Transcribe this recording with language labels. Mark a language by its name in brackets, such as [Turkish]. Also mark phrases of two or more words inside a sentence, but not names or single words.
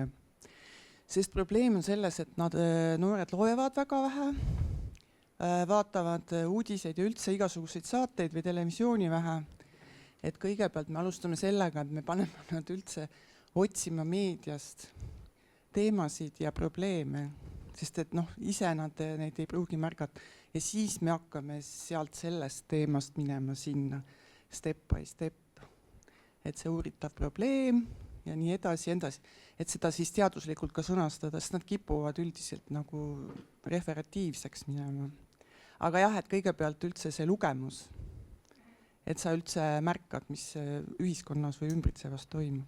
[Estonian] Sest probleem on selles, et noored loevad väga vähe, vaatavad uudiseid ja üldse igasuguseid saateid või televisiooni vähe. Et kõigepealt me alustame sellega, et me paneme nad üldse otsima meediast teemasid ja probleeme, sest et ise nad neid ei pruugi märgata. Ja siis me hakkame sealt sellest teemast minema sinna [English] step by step. [Estonian] Et see uuritav probleem ja nii edasi, et seda siis teaduslikult ka sõnastada, sest nad kipuvad üldiselt nagu referatiivseks minema. Aga jah, et kõigepealt üldse see lugemus, et sa üldse märkad, mis ühiskonnas või ümbritsevas toimub.